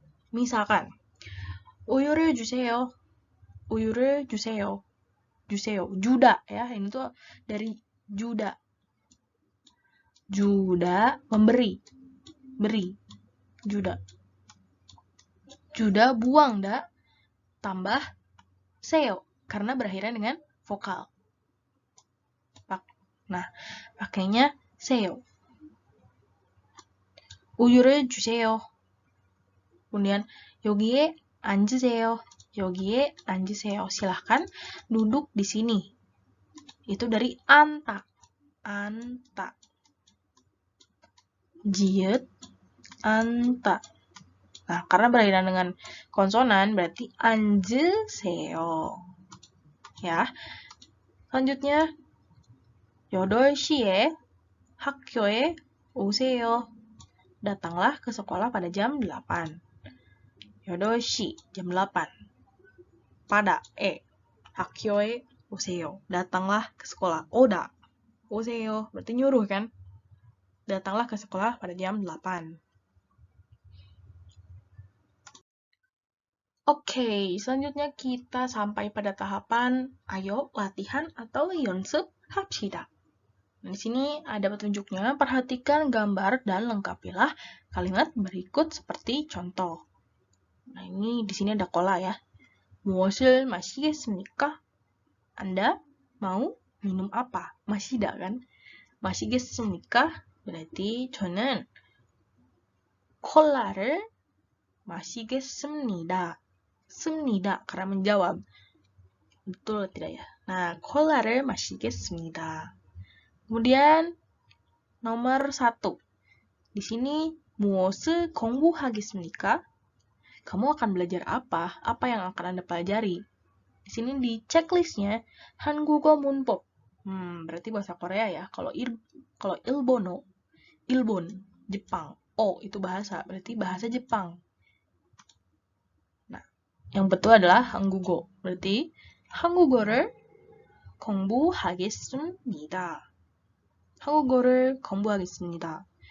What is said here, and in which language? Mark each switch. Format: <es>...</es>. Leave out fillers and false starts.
<ko>Misalkan, 우유를 주세요. 우유를 주세요. 주세요.</ko> <id>주다 ya, ini tuh dari juda. Juda, memberi. Beri. Juda. Juda, buang, da. Tambah seo. Karena berakhirnya dengan vokal. Nah, pakainya seo.</id> <ko>우유를 주세요. kemudian 여기에 앉으세요. 여기에 앉으세요.</ko> <id>silahkan duduk di sini. Itu dari anta. Anta. Jiut, anta. Nah, karena berakhir dengan konsonan, berarti 앉으세요. Ya.</id> <ko>Selanjutnya, 8시에 학교에 오세요.</ko> <id>Datanglah ke sekolah pada jam 8. 8시, jam 8.</id> <ko>Pada, 학교에 오세요.</ko> <id>Datanglah ke sekolah.</id> <ko>오다, 오세요.</ko> <id>Berarti nyuruh kan? Datanglah ke sekolah pada jam 8. Oke, selanjutnya kita sampai pada tahapan ayo latihan atau</id> <ko>연습 합시다.</ko> <id>Nah, di sini ada petunjuknya. Perhatikan gambar dan lengkapilah kalimat berikut seperti contoh. Nah, ini di sini ada kola ya.</id> <ko>무엇을 마시겠습니까?</ko> <id>Anda mau minum apa? 마시다 kan?</id> <ko>마시겠습니까? berarti 저는 콜라를 마시겠습니다.</ko> <id>습니다 karena menjawab. Betul tidak ya?</id> <ko>Nah, 콜라를 마시겠습니다.</ko> <id>Kemudian nomor 1. Di sini</id> <ko>무엇을 공부하겠습니까?</ko> <id>Kamu akan belajar apa? Apa yang akan Anda pelajari? Di sini di checklistnya 한국어 문법. Berarti bahasa Korea ya. Kalau 일본어, 일본, Jepang. Itu bahasa, berarti bahasa Jepang. Nah, yang betul adalah 한국어.</id> <ko>berarti 한국어를 공부하겠습니다. 한국어를 공부하겠습니다.</ko>